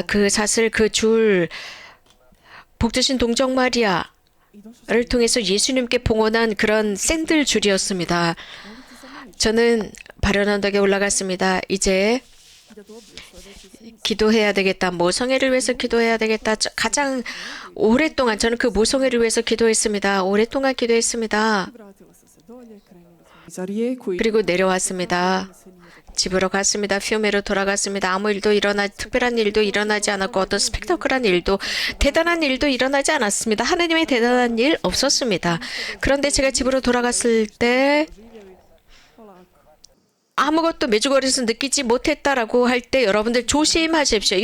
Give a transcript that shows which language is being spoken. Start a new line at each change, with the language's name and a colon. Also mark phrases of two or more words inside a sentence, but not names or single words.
Korean: 그 사슬, 그 줄, 복주신 동정 마리아를 통해서 예수님께 봉헌한 그런 샌들 줄이었습니다. 저는 바련 언덕에 올라갔습니다. 이제 기도해야 되겠다. 모성애를 위해서 기도해야 되겠다. 가장 오랫동안 저는 그 모성애를 위해서 기도했습니다. 오랫동안 기도했습니다.
Croatian: vratila sam se dolje, krenula sam za rijeku i
Korean: 그리고 내려왔습니다. 집으로 갔습니다. 피우메로 돌아갔습니다. 아무 일도 특별한 일도 일어나지 않았고 어떤 스펙타클한 일도 대단한 일도 일어나지 않았습니다. 하느님의 대단한 일 없었습니다. 그런데 제가 집으로 돌아갔을 때 아무것도 메주거리에서 느끼지 못했다라고 할 때 여러분들 조심하십시오.